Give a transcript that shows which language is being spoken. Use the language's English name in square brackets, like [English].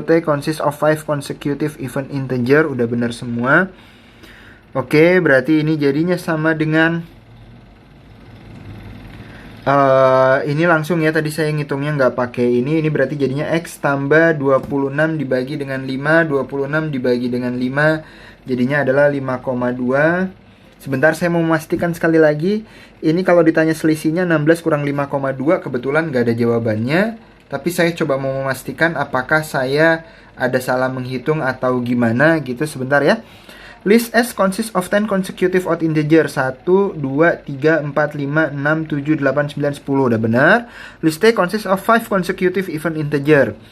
[English] T consists of 5 consecutive even integer. [Indonesian] Udah benar semua. Oke, berarti ini jadinya sama dengan ini langsung ya, tadi saya ngitungnya nggak pakai ini. Ini berarti jadinya X tambah 26 dibagi dengan 5. 26 dibagi dengan 5 jadinya adalah 5,2. Sebentar, saya mau memastikan sekali lagi. Ini kalau ditanya selisihnya 16 kurang 5,2, kebetulan nggak ada jawabannya. Tapi saya coba mau memastikan apakah saya ada salah menghitung atau gimana gitu. Sebentar ya. [English] List S consists of 10 consecutive odd integer. 1, 2, 3, 4, 5, 6, 7, 8, 9, 10. [Indonesian] Udah benar. [English] List T consists of 5 consecutive even integer.